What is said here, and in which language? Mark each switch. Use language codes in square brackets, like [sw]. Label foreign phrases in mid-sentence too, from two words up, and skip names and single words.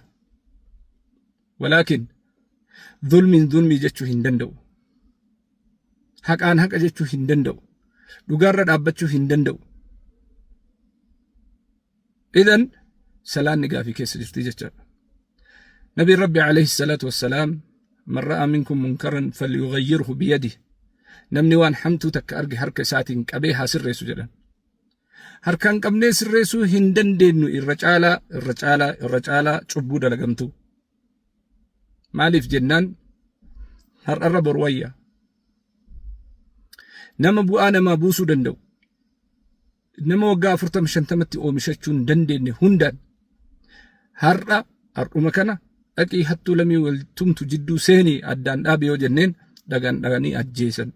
[om] Walaakin dhulmii jechuu hin danda'u. Haqaan haqa jechuu hin danda'u. Dhugaarra dhaabbachuu hin danda'u. Idan salaanni gaafii keessa jirti jechaadha. Nabiin Rabbi [ar] عليه الصلاة والسلام من رأى منكم منكرا فليغيره بيده, [om] namni waan hamtuu takka arge harka isaatiin qabee haa sirreessu jedhan. Harkaan qabnee sirreessuu hin dandeenyu irra caalaa cubbuu dalagamtu. Maaliif jennaan har'arra bor wayya. Nama bu'aa namaa buusuu danda'u, nama waggaa 40-50tti oomishachuu hin dandeenye hundaan har'uma kana dhaqii hattuu lamii waltumtu jidduu seenii addaan dhaabe yoo jenneen dhaganii ajjeesan.